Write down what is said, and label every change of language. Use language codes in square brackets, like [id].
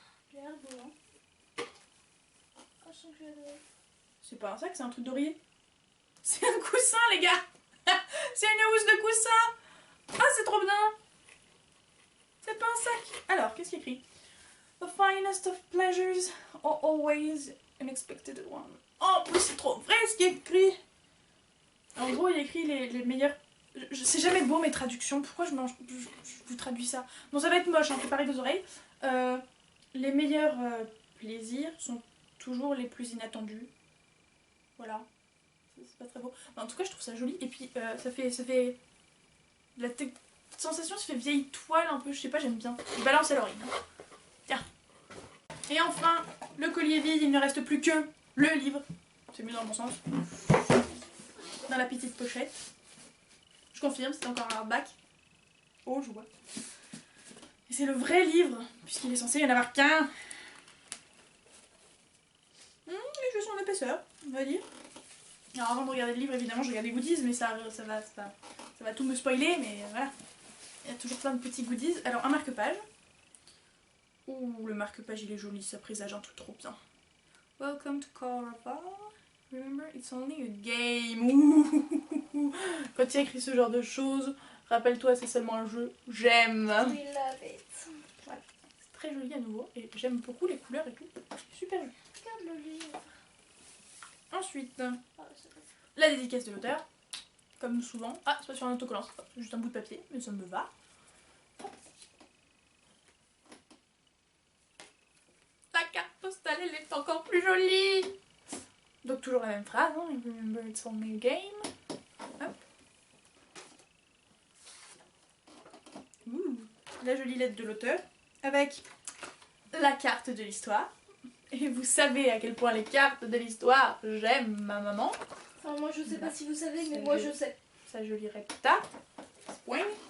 [fr] J'ai l'air beau, hein. Oh, je sens que je vais adorer. C'est pas un sac, c'est un truc d'oreiller. C'est un coussin, les gars. C'est une housse de coussin. Ah, c'est trop bien. C'est pas un sac. Alors, qu'est-ce qu'il écrit? [en] The finest of pleasures are always unexpected one. [fr] Oh, en plus, c'est trop vrai ce qui est écrit. En gros, il y a écrit les meilleurs... Je sais jamais beau mes traductions. Pourquoi je vous traduis ça? Bon, ça va être moche, hein, préparez vos oreilles. Les meilleurs plaisirs sont toujours les plus inattendus. Voilà. C'est pas très beau. Mais en tout cas, je trouve ça joli. Et puis, ça fait... La sensation, ça fait vieille toile un peu. Je sais pas, j'aime bien. Je balance à l'oreille. Tiens. Et enfin, le collier vide. Il ne reste plus que le livre. C'est mieux dans le bon sens. Dans la petite pochette. Je confirme, c'est encore un hardback. Oh, je vois. Et c'est le vrai livre, puisqu'il est censé y en avoir qu'un. Les jeux sont en épaisseur, on va dire. Alors avant de regarder le livre, évidemment, je regarde les goodies, mais ça va tout me spoiler, mais voilà. Il y a toujours plein de petits goodies. Alors, un marque-page. Ouh, le marque-page, il est joli, ça présage un truc trop bien. [en] Welcome to Corva. Remember, it's only a game. Ouh. [fr] Quand il y a écrit ce genre de choses, rappelle-toi, c'est seulement un jeu. J'aime. [en] We love it. [fr] Voilà. C'est très joli à nouveau, et j'aime beaucoup les couleurs et tout. Super joli. Regarde le livre. Ensuite, Oh, c'est la dédicace de l'auteur. comme souvent. Ah, c'est pas sur un autocollant, c'est juste un bout de papier, mais ça me va. La carte postale, elle est encore plus jolie. Donc toujours la même phrase, hein. [en] Remember it's only a game. Hop. [fr] Ouh, la jolie lettre de l'auteur avec la carte de l'histoire. Et vous savez à quel point les cartes de l'histoire, j'aime ma maman. Enfin, moi je sais pas si vous savez, mais moi je sais. Ça je lirai plus tard. Point.